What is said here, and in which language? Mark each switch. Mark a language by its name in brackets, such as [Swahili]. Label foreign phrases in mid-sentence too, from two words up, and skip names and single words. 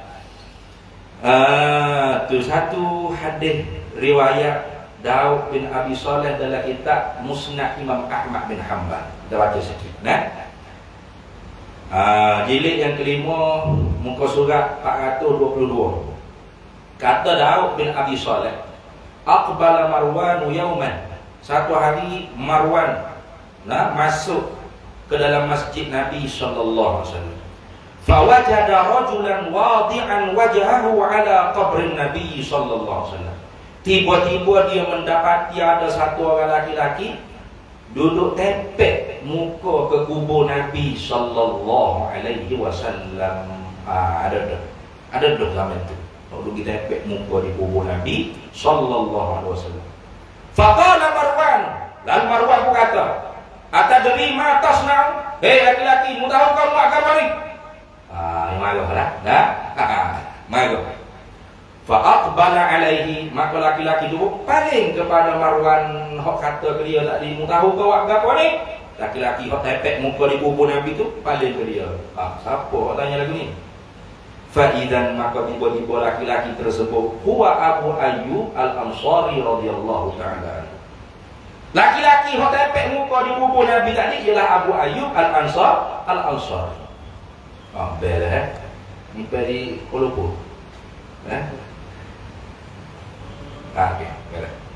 [Malay] Tu satu hadis riwayat Daud bin Abi Saleh dalam kitab Musnad Imam Ahmad bin Hanbal. Kita baca sikit. Jilid yang kelima, muka surat 422. Kata Daud bin Abi Saleh, [Arabic] أقبل مروان يوما. [Malay] Satu hari Marwan masuk ke dalam masjid Nabi [Arabic] صلى الله عليه وسلم. فوجد رجلا واضعا وجهه على قبر النبي صلى الله عليه وسلم. [Malay] Tiba-tiba dia mendapati ada satu orang laki-laki duduk tepek muka ke kubur Nabi [Arabic] صلى الله عليه وسلم. [Malay] Ada zaman itu. Duduk tepek muka di kubur Nabi [Arabic] صلى الله عليه وسلم. فقال مروان, [Malay] lalu Marwan berkata, [Arabic] أتدري ما تصنع? [Malay] Hei laki-laki, mu tahu kamu agama ni? Marahlah. Marah. [Arabic] فأقبل عليه, [Malay] maka laki-laki itu paling kepada Marwan hok kata ke dia tadi, mu tahu kau agama ni? Laki-laki hok tepek muka di kubur Nabi tu paling ke dia. Siapa tanya lagu ni? [Arabic] فإذا, [Malay] maka tiba-tiba laki-laki tersebut [Arabic] هو أبو أيوب الأنصاري رضي الله تعالى. [Malay] Laki-laki yang tepek muka di kubur Nabi tadi ialah Abu Ayyub Al-Ansari. Belah ni dari Kuala Lumpur. Okey, belah.